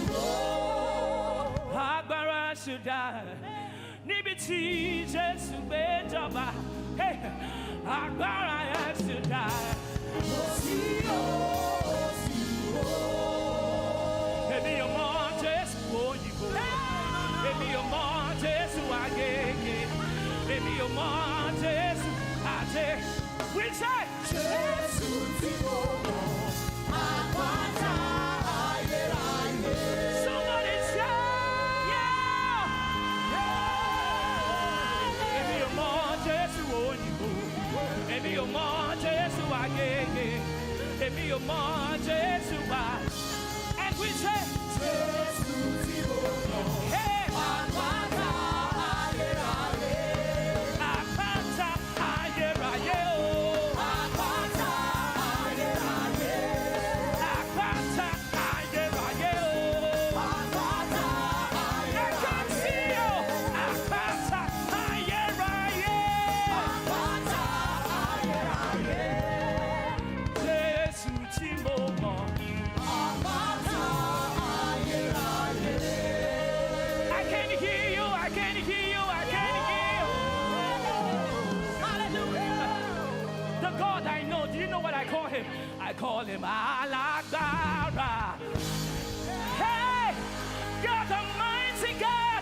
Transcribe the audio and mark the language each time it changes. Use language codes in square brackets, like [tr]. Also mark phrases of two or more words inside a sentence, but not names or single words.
[yo] Agbára ṣùdá níbi tí Jésù gbé Agbára ẹ̀ ṣe dá. Èmi ò mọ Jésù òyìnbó. Èmi ò mọ Jésù Agége. Èmi ò mọ Jésù àjẹ. [en] We say, [yo] Jésù tí mo mọ̀, àpáta ayérayé. [en] somebody say, yeah. [yo] Èmi ò mọ Jésù òyìnbó. Èmi ò mọ Jésù Agége. Èmi ò mọ Jésù wa. [en] And we say, [yo] Jésù tí mo mọ̀, [en] hey, [yo] àpáta ayérayé. àpáta ayérayé o. Àpáta ayérayé. Àpáta ayérayé o. Àpáta [en] I can see you. [yo] Àpáta ayérayé. Àpáta ayérayé. Jésù tí mo mọ̀. Àpáta ayérayé. [en] I can hear you. I can hear you. I can hear you. Hallelujah. The God I know. Do you know what I call him? I call him Alágbára. Hey, you're the mighty God.